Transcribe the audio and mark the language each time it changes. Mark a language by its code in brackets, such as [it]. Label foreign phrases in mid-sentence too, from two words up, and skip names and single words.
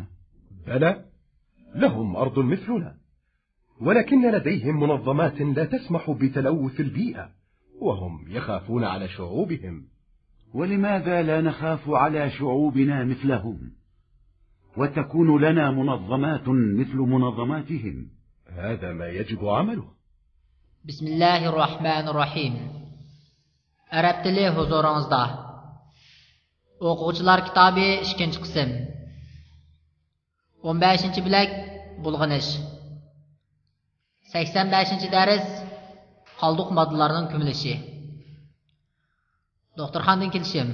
[ar] بلى، لهم أرض مثلنا، ولكن لديهم منظمات لا تسمح بتلوث البيئة، وهم يخافون على شعوبهم. ولماذا لا نخاف على شعوبنا مثلهم وتكون لنا منظمات مثل منظماتهم؟ هذا ما يجب عمله. بسم الله الرحمن الرحيم. [uz] Arab tili huzuringizda. O'quvchilar kitobi 2-qism. 15-bilak bulg'anish. 85-dars qoldiq moddalarning ko'milishi. Doktorxonadan kelishim.